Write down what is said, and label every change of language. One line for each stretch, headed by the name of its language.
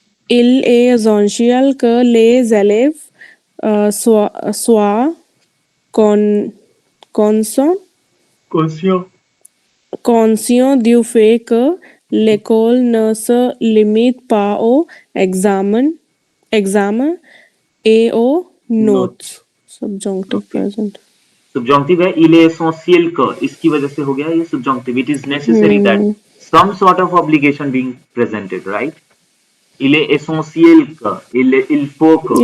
French: Il est essentiel que les élèves soient conscients du fait que l'école ne se limite pas aux examens et aux notes.
English: Subjunctive present.
Hindi: Subjunctive है.
French: Il est essentiel que,
Hindi: इसकी वजह से हो गया ये subjunctive.
English: It is necessary that some sort of obligation being presented, right?
French: Il est essentiel que, il faut que,